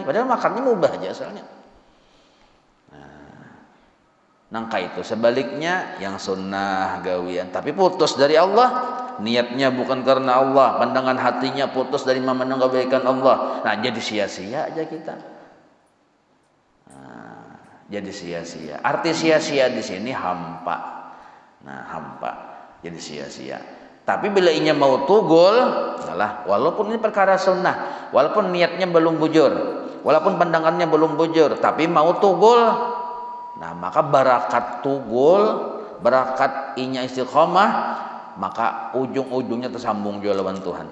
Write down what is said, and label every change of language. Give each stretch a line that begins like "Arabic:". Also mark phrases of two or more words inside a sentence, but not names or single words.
Indonesian: Padahal makannya mubah aja asalnya. Nangka itu sebaliknya yang sunnah gawian tapi putus dari Allah, niatnya bukan karena Allah, pandangan hatinya putus dari memandang kebaikan Allah. Nah, jadi sia-sia aja kita. jadi sia-sia. Arti sia-sia di sini hampa. Nah, hampa jadi sia-sia. Tapi bila inya mau tugul, salah. Walaupun ini perkara sunnah, walaupun niatnya belum bujur, walaupun pandangannya belum bujur, tapi mau tugul, nah maka barakat tugul, barakat inya istiqomah, maka ujung-ujungnya tersambung juga lawan Tuhan.